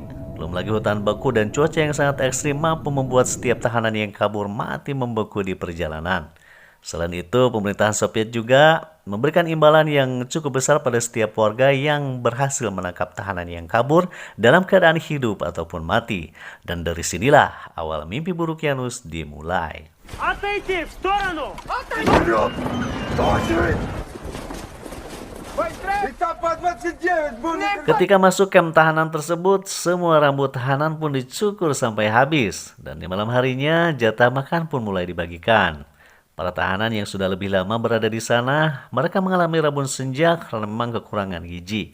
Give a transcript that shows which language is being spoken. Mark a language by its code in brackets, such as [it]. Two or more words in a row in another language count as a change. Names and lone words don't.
[id] Belum lagi hutan beku dan cuaca yang sangat ekstrim mampu membuat setiap tahanan yang kabur mati membeku di perjalanan. Selain itu, pemerintahan Soviet juga memberikan imbalan yang cukup besar pada setiap warga yang berhasil menangkap tahanan yang kabur dalam keadaan hidup ataupun mati. Dan dari sinilah awal mimpi buruk Janus dimulai. [ru] Отойти в сторону! [id] Ketika masuk kamp tahanan tersebut, semua rambut tahanan pun dicukur sampai habis. Dan di malam harinya, jatah makan pun mulai dibagikan. Para tahanan yang sudah lebih lama berada di sana, mereka mengalami rabun senja karena memang kekurangan gizi.